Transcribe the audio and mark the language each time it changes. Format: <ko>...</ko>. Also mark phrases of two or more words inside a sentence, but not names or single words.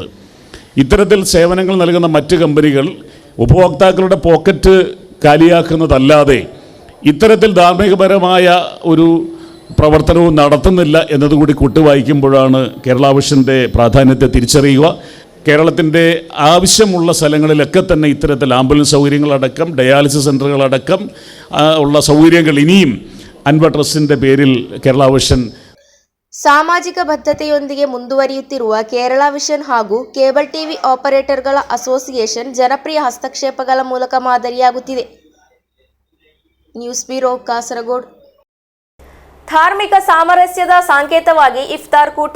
<ml>ഇത്തരത്തിൽ സേവനങ്ങൾ നൽകുന്ന മറ്റ് കമ്പനികൾ ഉപഭോക്താക്കളുടെ പോക്കറ്റ് കാലിയാക്കുന്നതല്ലാതെ ഇത്തരത്തിൽ ധാർമ്മികപരമായ ഒരു പ്രവർത്തനവും നടത്തുന്നില്ല എന്നതുകൂടി കൂട്ടുവായിക്കുമ്പോഴാണ് കേരള വിഷൻ്റെ പ്രാധാന്യത്തെ തിരിച്ചറിയുക. കേരളത്തിൻ്റെ ആവശ്യമുള്ള സ്ഥലങ്ങളിലൊക്കെ തന്നെ ഇത്തരത്തിൽ ആംബുലൻസ് സൗകര്യങ്ങളടക്കം ഡയാലിസിസ് സെൻ്ററുകളടക്കം ഉള്ള സൗകര്യങ്ങൾ ഇനിയും അൻവർ ട്രസ്റ്റിൻ്റെ പേരിൽ കേരള വിഷൻ</ml> <kn>ಸಾಮಾಜಿಕ ಬದ್ಧತೆಯೊಂದಿಗೆ ಮುಂದುವರಿಯುತ್ತಿರುವ ಕೇರಳ ವಿಷನ್ ಹಾಗೂ</kn> <en>cable TV operators association</en> <kn>ಜನಪ್ರಿಯ ಹಸ್ತಕ್ಷೇಪಗಳ ಮೂಲಕ ಮಾದರಿಯಾಗುತ್ತಿದೆ.</kn> <en>news bureau,</en> <kn>ಕಾಸರಗೋಡು. ಧಾರ್ಮಿಕ ಸಾಮರಸ್ಯದ ಸಂಕೇತವಾಗಿ ಇಫ್ತಾರ್ ಕೂಟ.</kn>